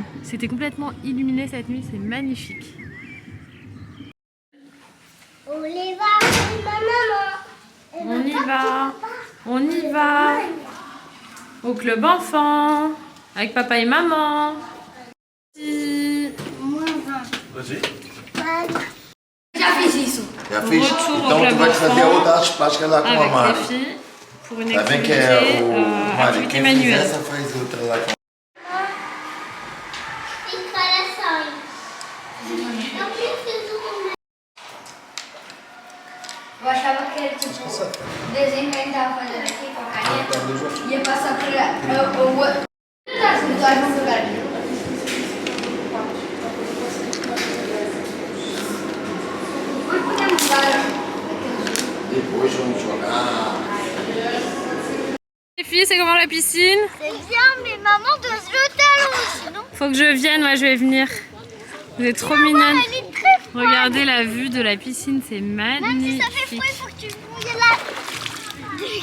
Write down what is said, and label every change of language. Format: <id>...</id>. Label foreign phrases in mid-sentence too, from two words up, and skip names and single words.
<fr>C'était complètement illuminé cette nuit, c'est magnifique. On y va, maman. On y va. On y va. Au club enfant. Avec papa et maman. Moins 20.</fr> <it>Così?</it> <pt>Já fiz isso. Já fiz?</pt> <fr>Retour au</fr> <pt>Então</pt> <fr>club</fr> <pt>tu vais fazer</pt> <fr>enfant.</fr> <pt>outras práticas lá com a</pt> <fr>Avec</fr> <pt>Mari.</pt> <fr>les filles. Pour une</fr> <pt>Tá bem que</pt> <fr>activité,</fr> <pt>é o Mari,</pt> <fr>activité</fr> <pt>quem fizer</pt> <fr>manuelle.</fr> <pt>essa faz outra lá com Tem corações. Não preciso. Eu achava que era tipo o desenho que a gente tava fazendo aqui com a caneta ia passar por o outro. Tá, se nós vamos jogar aqui. Onde podemos jogar? Depois vamos jogar.</pt> <fr>Les filles, c'est comment la piscine? C'est bien, mais maman doit se jeter à l'eau, sinon. Faut que je vienne, moi je vais venir. Vous êtes trop mignonne. Elle est très froide. Regardez la vue de la piscine, c'est Même si magnifique. ça fait froid, il faut que tu mouilles là.</fr>